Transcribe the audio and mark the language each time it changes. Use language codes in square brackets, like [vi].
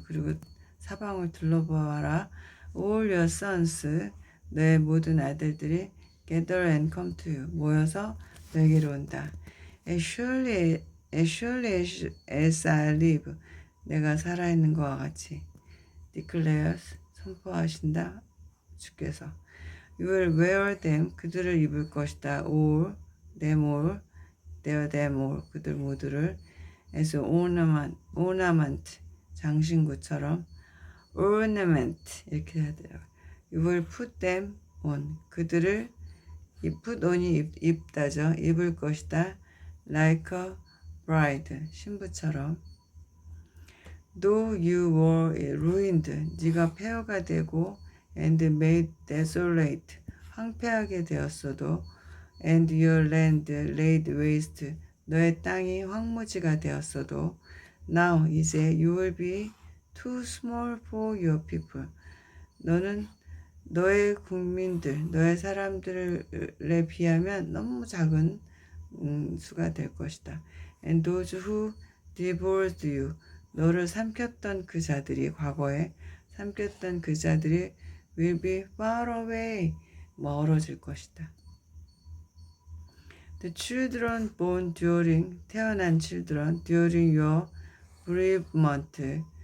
[ko] 그리고 사방을 둘러보아라. [en] All your sons. [ko] 너의 모든 아들들이 [en] gather and come to you. [ko] 모여서 너에게로 온다. [en] As surely as I live. [ko] 내가 살아있는 것과 같이. declares. 선포하신다. 주께서. [en] You will wear them. [ko] 그들을 입을 것이다. [en] all. them all. them all. [ko] 그들 모두를 [en] as ornament. [ko] 장신구처럼. ornament. 이렇게 해야 돼요. [en] You will put them on. [ko] 그들을 put on이 입다죠. 입을 것이다. [en] Like a bride. [ko] 신부처럼. [en] Though you were ruined. [ko] 네가 폐허가 되고 [en] and made desolate. [ko] 황폐하게 되었어도 [en] and your land laid waste. [ko] 너의 땅이 황무지가 되었어도 [en] now [ko] 이제 [en] you will be too small for your people. [ko] 너는 너의 국민들, 너의 사람들에 비하면 너무 작은 수가 될 것이다. [en] And those who devoured you, [ko] 너를 삼켰던 그 자들이, 과거에 삼켰던 그 자들이 [en] will be far away, [ko] 멀어질 것이다. [en] The children born during, [ko] 태어난 [en] children during your bereavement.